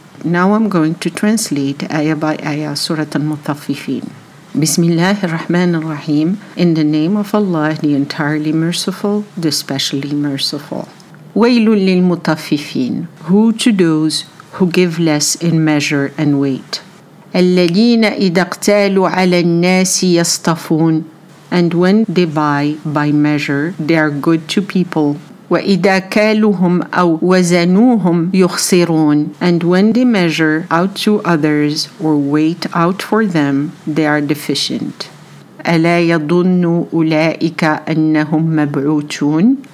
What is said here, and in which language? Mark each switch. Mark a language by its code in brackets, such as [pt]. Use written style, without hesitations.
[en] Now I'm going to translate ayah by ayah Surah Al-Mutaffifin. Bismillahir Rahmanir Rahim. In the name of Allah, the entirely merciful, the specially merciful. Waylul lil mutaffifin. Who to those who give less in measure and weight. [ar] الذين إذا اقتالوا على الناس يصطفون. [en] And when they buy by measure, they are good to people. [ar] وَإِذَا كَالُوهُمْ أَوْ وَزَنُوهُمْ يُخْسِرُونَ. [en] And when they measure out to others or weight out for them, they are deficient. [ar] أَلَا يَظُنُّ أُولَئِكَ أَنَّهُمْ مَبْعُوثُونَ.